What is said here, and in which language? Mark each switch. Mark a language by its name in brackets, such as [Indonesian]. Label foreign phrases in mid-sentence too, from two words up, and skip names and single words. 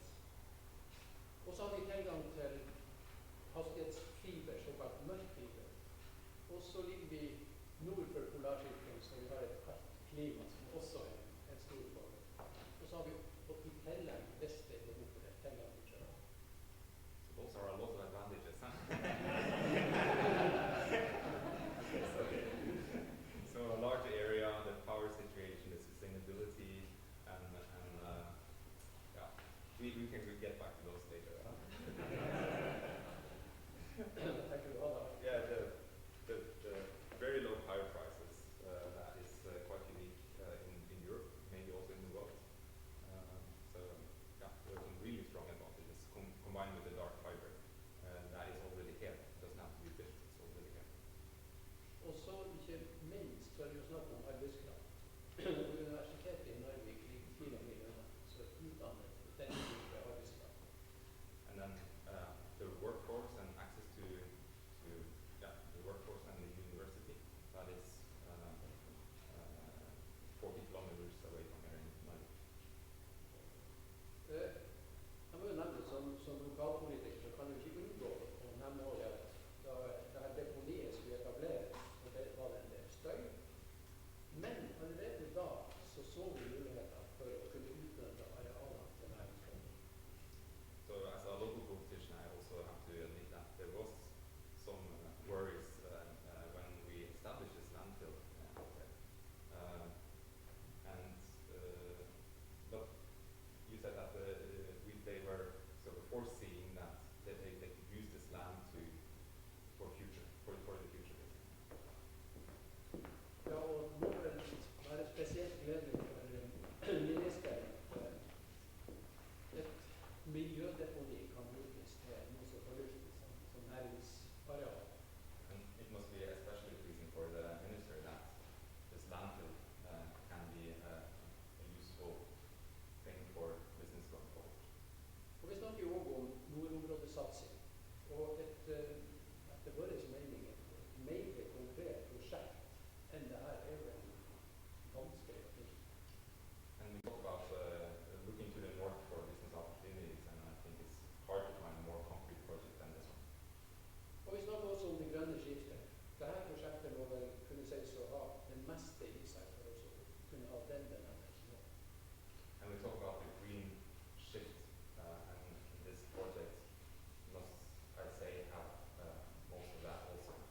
[Norwegian] Og så har vi tilgang til hastighetsfiber, såkalt mørkfiber. Og så ligger vi nord for polarsirkelen, så vi har et kaldt klima som også er en stor fordel. Og så har vi i tillegg, hvis det er behov for det, tilgang til sjøen. [English] So those are a lot of advantages, huh? So a large area, the power situation, the sustainability, and yeah, we can get back to those later. Thank you, Ola. Yeah, the very low power prices, that is quite unique in Europe, maybe also in the world. So yeah, there are some really strong advantages combined with the dark fiber that is already here. It doesn't have to be built, it's already here. [Norwegian] Og så ikke minst så er det jo snakk om arbeidskraft. Universitetet i Norge ligger 4 mil unna, så utdannet den type arbeidskraft. [English] And then the workforce and access to yeah, the workforce and the university, that is 40 kilometers away from here in Norway. [Norwegian] Jeg må jo nevne som lokalpolitiker så kan du ikke unngå å nevne også at da dette deponiet skulle etableres, og det var det en del støy. Men allerede da så vi muligheter for å kunne utnytte arealene til næringslivet. [English] So as a local politician, I also have to admit that there was some worries when we established this landfill out there. But you said that they were sort of foreseeing that they could use this land for the future. [Norwegian] Ja, og nå er det være spesielt gledelig for ministeren at et miljødeponi kan brukes til noe så fornuftig som næringsareal. [English] And it must be especially pleasing for the minister that this landfill can be a useful thing for business going forward. [Norwegian] Og vi snakker jo også om nordområdesatsing, og etter vår mening et mer konkret prosjekt enn det her er vel vanskelig å finne. [English] And we talk about looking to the north for business opportunities, and I think it's hard to find a more concrete project than this one. [Norwegian] Og vi snakker også om det grønne skiftet. Dette prosjektet må vel kunne sies å ha det meste i seg for å kunne ha den benevnelsen. [English] And we talk about the green shift, and this project must, I say, have most of that also.